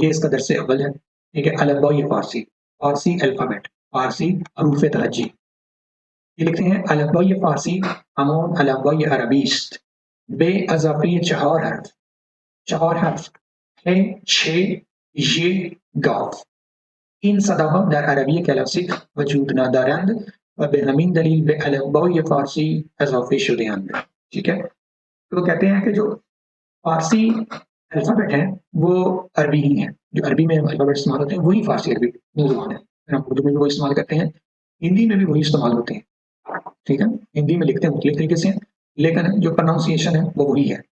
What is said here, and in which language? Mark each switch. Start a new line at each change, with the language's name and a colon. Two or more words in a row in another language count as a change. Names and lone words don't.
Hindi: ये इसका दर्स अव्वल है, ठीक है?
Persian: الفبای فارسی,
Hindi: फ़ारसी अल्फ़ाबेट, फ़ारसी हरूफ-ए-तहजी। ये लिखते हैं
Persian: الفبای فارسی همان الفبای عربیست به اضافه‌ی 4 حرف هه، شه، یه، گاف. این صداها در عربی کلاسیک وجود ندارند و به همین دلیل به الفبای فارسی اضافه شده‌اند.
Hindi: ठीक है? तो कहते हैं कि जो फ़ारसी अल्फ़ाबेट है, वो अरबी ही है। जो अरबी में अल्फ़ाबेट इस्तेमाल होते हैं, वही फ़ारसी अरबी ज़ुबान है। हम उर्दू में भी वही इस्तेमाल करते हैं, हिंदी में भी वही इस्तेमाल होते हैं, ठीक है? हिंदी में लिखते हैं मुख्तलिफ़ तरीके से, लेकिन जो प्रोनंसिएशन है, वो वही है।